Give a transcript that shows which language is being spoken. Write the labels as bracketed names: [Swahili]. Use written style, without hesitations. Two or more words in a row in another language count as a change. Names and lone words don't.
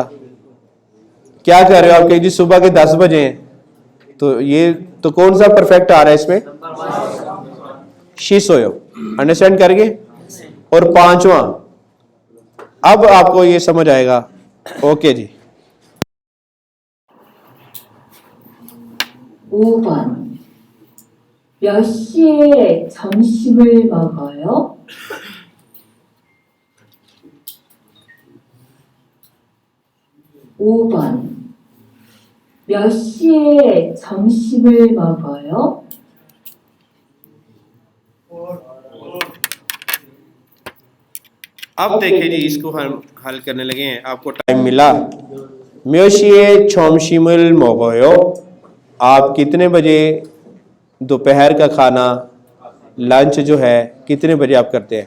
[Hindi] क्या कर रहे हो? आपके जी सुबह के 10 बजे हैं, तो ये तो कौन सा परफेक्ट आ रहा है इसमें? शिसोयो। अंडरस्टैंड करेंगे। और 5वां, अब आपको ये समझ आएगा। ओके जी। [Korean] 5번. 몇 시에 점심을 먹어요? 5번. 몇 시에 점심을 먹어요? [Hindi] अब देखिए जी, इसको हम हल करने लगे हैं। आपको टाइम मिला। [Korean] 몇 시에 점심을 먹어요, [Hindi] आप कितने बजे दोपहर का खाना, लंच जो है, कितने बजे आप करते हैं?